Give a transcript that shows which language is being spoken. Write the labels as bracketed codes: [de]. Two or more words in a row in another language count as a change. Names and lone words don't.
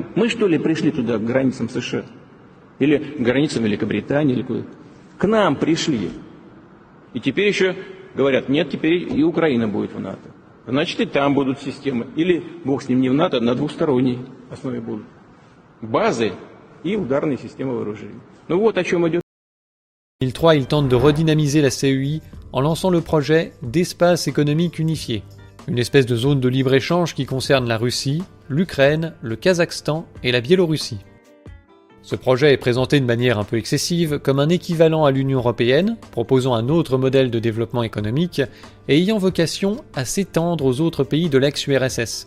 [ru] Мы что ли пришли туда, к границам США? Или к границам Великобритании? Или куда? К нам пришли. И теперь еще говорят, нет, теперь и Украина будет в НАТО. Значит, и там будут системы. Или, бог с ним, не в НАТО, а на двусторонней основе будут. Базы и ударные системы вооружений. Ну вот о чем идет. [fr] En 2003, il tente de redynamiser la CEI en lançant le projet d'espace économique unifié, une espèce de zone de libre-échange qui concerne la Russie, l'Ukraine, le Kazakhstan et la Biélorussie. Ce projet est présenté de manière un peu excessive comme un équivalent à l'Union européenne, proposant un autre modèle de développement économique et ayant vocation à s'étendre aux autres pays de l'ex-URSS.